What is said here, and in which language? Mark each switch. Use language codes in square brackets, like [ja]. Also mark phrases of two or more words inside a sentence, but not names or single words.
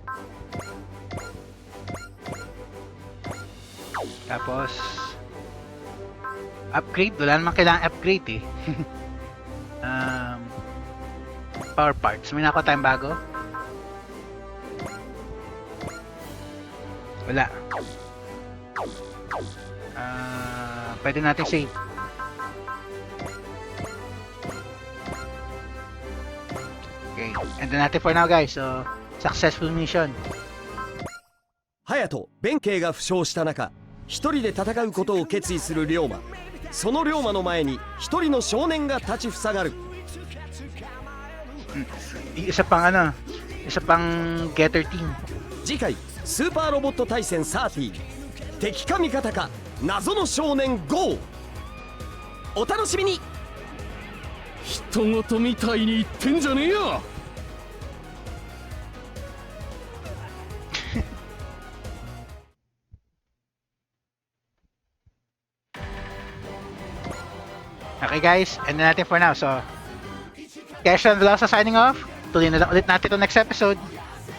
[tl] Tapos upgrade, wala namang kailangan upgrade eh. [en] Power parts, [tl] may nakuha tayong bago? Wala. Pwede natin save. [en] Okay, and then natin for now guys. So, successful mission. [ja] 隼人弁慶が負傷した中一人で戦うことを決意する龍馬。その龍馬の前に一人の少年が立ちふさがる。 [tl] Isa pang getter team. [ja] 次回スーパーロボット対戦30敵か味方か謎の少年 GO お楽しみに。人事みたいに言ってんじゃねえよ。 [en] Okay guys, end [tl] na natin [en] for now. So, Kesha and Velosa signing off. [tl] Tuloy na lang ulit natin ito [en] next episode.